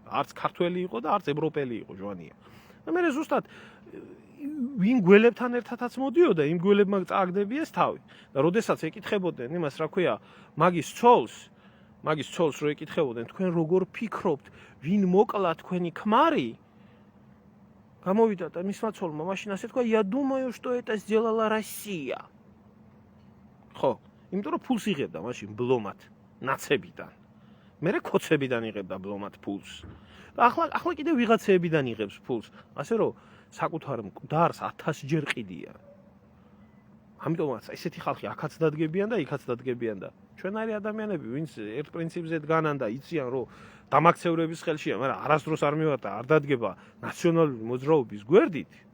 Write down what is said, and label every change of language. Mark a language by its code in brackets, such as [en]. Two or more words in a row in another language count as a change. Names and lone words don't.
[ka] არც ქართველი იყო და არც ევროპელი იყო ჟვანია. და მე ზუსტად ვინ გველებთან ერთადაც მოდიოდა, იმ გველებმა წააგდებიეს თავი. და როდესაც ეკითხებოდნენ იმას, რა ქვია, მაგის ცოლს რო ეკითხებოდნენ, თქვენ როგორ ფიქრობთ, ვინ მოკლა თქვენი ქმარი? გამოვიდა და მისმა ცოლმა მაშინ ასე თქვა, [ru] я думаю, что это сделала Россия. [ka] ხო, იმიტომ რომ ფულს იღებდა მაშინ ბლომად, ნაცებიდან. მერე ქოცებიდან იღებდა ბლომად ფულს. და ახლა კიდე ვიღაცეებიდან იღებს ფულს. ასე რომ საკუთარ მკვდარს 1000 ჯერ ყიდიან. ამიტომაც ესეთი ხალხი აქაც დადგებიან და იქაც დადგებიან და ჩვენაირი ადამიანები, ვინც ერთ პრინციპზე დგანან და იციან, რომ დამაქცევრების ხელშია, მაგრამ არასდროს არ მივატა, არ დადგება ნაციონალური მოძრაობის გვერდით.